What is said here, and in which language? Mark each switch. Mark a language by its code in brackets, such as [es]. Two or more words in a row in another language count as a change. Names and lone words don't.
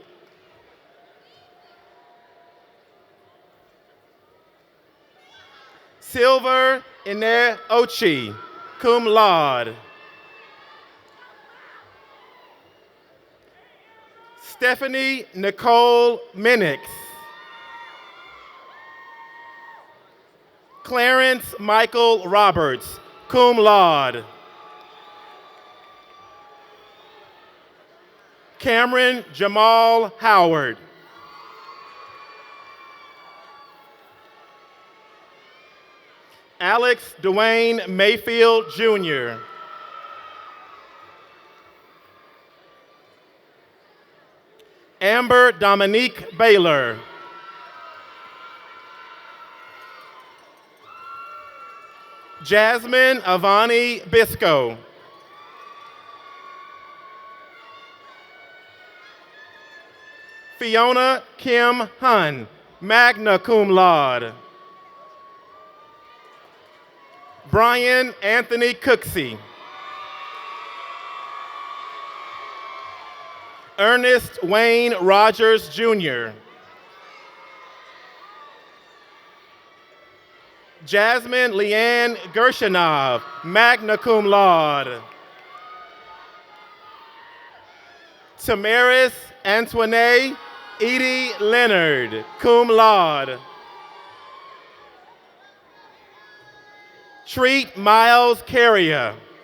[en] Silver Ine Ochi, [la] cum laude. [en] Stephanie Nicole Minix. Clarence Michael Roberts, [la] cum laude. [en] Cameron Jamal Howard. Alex Dwayne Mayfield Jr. Amber Dominique Baylor. Jasmine Avani Bisco. Fiona Kim Hun, [la] magna cum laude. [en] Brian Anthony Cooksey. Ernest Wayne Rogers Jr. Jasmine Leanne Gershenov, [la] magna cum laude. [en] Tamaris Antoinette Edie Leonard, [la] cum laude. [en] Treat Miles Carrier.